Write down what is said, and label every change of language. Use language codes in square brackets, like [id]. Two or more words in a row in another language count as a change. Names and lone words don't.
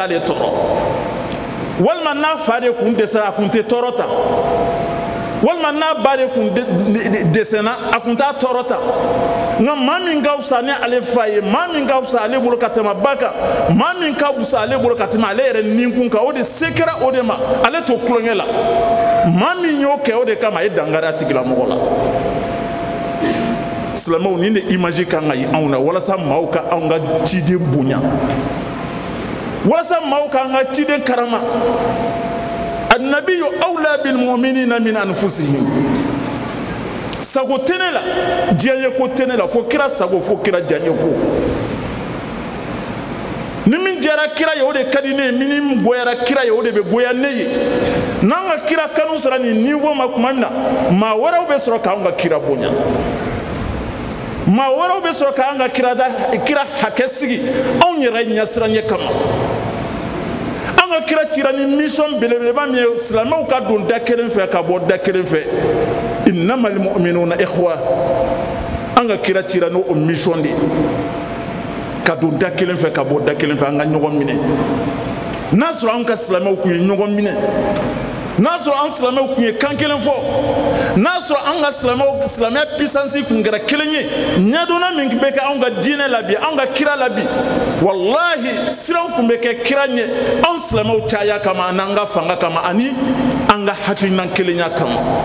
[bm] t'ale tɔɔrɔ walima n'a fa de kun dɛsɛra a kun tɛ tɔɔrɔ ta walima n'a ba de kun dɛsɛna a kun t'a tɔɔrɔ ta nka maa min ka fisa ni ale fa ye maa min ka fisa ale bolo ka tɛmɛ ba kan maa min ka fisa ale bolo ka tɛmɛ ale yɛrɛ ninkun kan o de se kɛra o de ma ale t'o tulonkɛ la maa min y'o kɛ o de kama a ye dankari a tigilamɔgɔ la silamɛw nin de image kan ka ye anw na walasa maaw ka anw ka ciden bonya walasa maaw ka an ka ciden karama [ar] النبي أولى بالمؤمنين من أنفسهم [bm] sago tɛ ne la diɲɛ ko tɛ ne la fo kira sago fo kira diɲɛ ko ni min jɛra kira ye o de ka di ne ye min goyara kira ye o de bɛ goya ne ye n'an ka kira kanu sɔrɔ nin niveau ma tuma min na maa wɛrɛw bɛ sɔrɔ k'an ka kira bonya maa wɛrɛw bɛ sɔrɔ k'an ka kira hakɛ sigi anw yɛrɛ ɲɛsiranɲɛ kama an ka kira cira ni mission belebeleba min ye silamɛw ka don da kelen fɛ ka bɔ da kelen fɛ [ar] إنما المؤمنون إخوة [bm] an ka kira cira n'o mission de ka don da kelen fɛ ka bɔ da kelen fɛ an ka ɲɔgɔn minɛ n'a sɔrɔ an ka silamɛw kun ye ɲɔgɔn minɛ n'a sɔrɔ an silamɛw kun ye kan kelen fɔ n'a sɔrɔ an ka silamɛya puissance kun kɛra kelen ye ɲɛdonna min bɛ kɛ anw ka diinɛ la bi anw ka kira la bi wallahi siraw kun bɛ kɛ kira ɲɛ anw silamɛw caya kama n'an ka fanga kama ani an ka hakilina kelenya kama